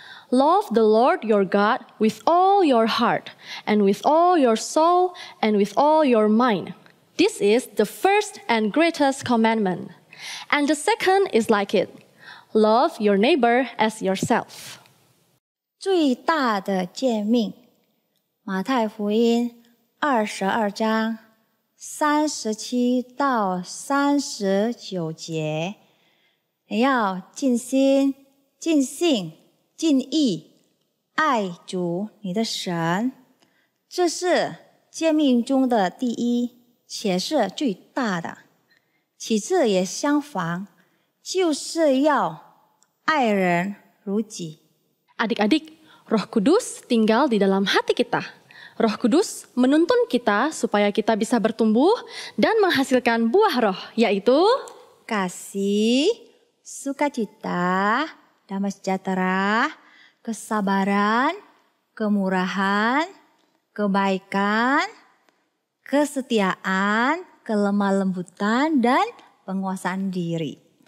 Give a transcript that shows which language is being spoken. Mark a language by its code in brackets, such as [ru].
[en] Love the Lord your God with all your heart and with all your soul and with all your mind. This is the first and greatest commandment. And the second is like it. Love your neighbor as yourself. [zh] 最大的诫命，马太福音22章37到39节，你要尽心、尽性、尽意爱主你的神，这是诫命中的第一，且是最大的。其次也相仿，就是要爱人如己。 [id] Adik-adik, Roh Kudus tinggal di dalam hati kita. Roh Kudus menuntun kita supaya kita bisa bertumbuh dan menghasilkan buah roh, yaitu kasih, sukacita, damai sejahtera, kesabaran, kemurahan, kebaikan, kesetiaan, kelemah lembutan, dan penguasaan diri.